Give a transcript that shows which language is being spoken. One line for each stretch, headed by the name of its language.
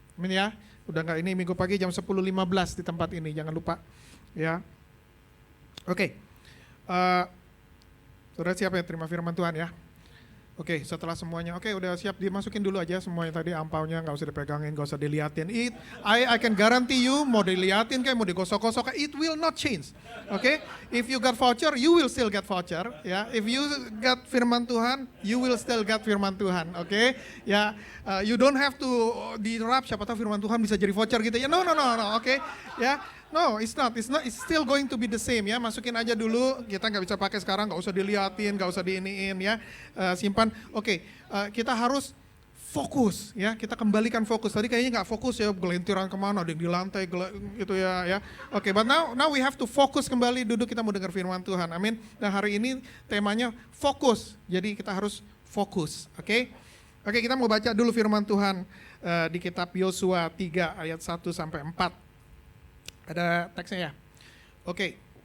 Indonesian: Amin ya, udah nggak ini minggu pagi jam 10.15 di tempat ini, jangan lupa. Ya, oke. Sudah siap ya terima firman Tuhan ya? Oke, setelah semuanya, oke udah siap dimasukin dulu aja semuanya tadi, ampaunya nggak usah dipegangin, nggak usah diliatin.
English: I can guarantee you,
Indonesian: mau diliatin kayak mau digosok-gosok,
English: it will not change. Oke, if you got voucher, you will still get voucher. Ya, if you got
Indonesian: firman Tuhan,
English: you will still get firman Tuhan.
Indonesian: Oke, ya,
English: you don't have to
Indonesian: dirap siapa tahu firman Tuhan bisa jadi voucher gitu ya.
English: No, oke, ya. No, it's not. It's still going to be the same ya.
Indonesian: Masukin aja dulu. Kita nggak bisa pakai sekarang. Nggak usah diliatin, nggak usah diiniin ya. Simpan. Oke, kita harus fokus ya. Kita kembalikan fokus. Tadi kayaknya nggak fokus ya. Gelintiran kemana? Ada yang di lantai gitu ya.
English: Oke, but now we have to
Indonesian: fokus kembali. Duduk kita mau dengar firman Tuhan. Amin. Dan hari ini temanya fokus. Jadi kita harus fokus. Oke, kita mau baca dulu firman Tuhan di kitab Yosua 3 ayat 1 sampai 4. Ada teksnya ya? Oke.